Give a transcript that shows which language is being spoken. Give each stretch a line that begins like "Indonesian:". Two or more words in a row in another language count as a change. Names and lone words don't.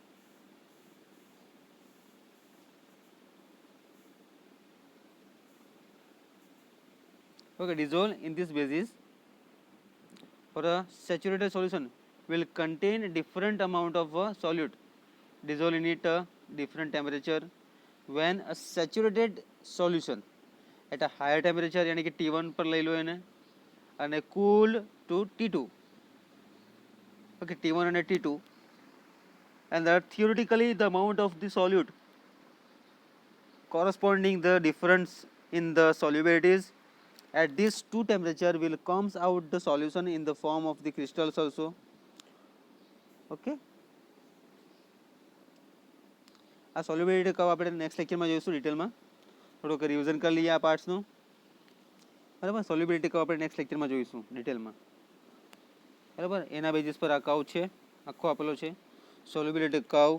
English: Okay, dissolved in this basis for a saturated solution will contain different amount of solute dissolved in it different temperature. When a saturated solution at a higher temperature
Hindi: यानी कि T1 पर ले लो
English: એને અને cool to T2. Okay, T1 and T2, and that theoretically the amount of the solute corresponding the difference in the solubilities at these two temperature will comes out the solution in the form of the crystals also.
Gujarati: Okay, આ
English: solubility curve
Gujarati: આપણે નેક્સ્ટ લેક્ચરમાં જોઈશું ડિટેલમાં. થોડુંક રિવિઝન કરી લઈએ આ પાર્ટ્સનું. બરાબર,
English: solubility curve
Gujarati: આપણે નેક્સ્ટ લેક્ચરમાં જોઈશું ડિટેલમાં. બરાબર, એના બેઝિસ પર આ કર્વ છે, આખો આપેલો છે
English: solubility curve.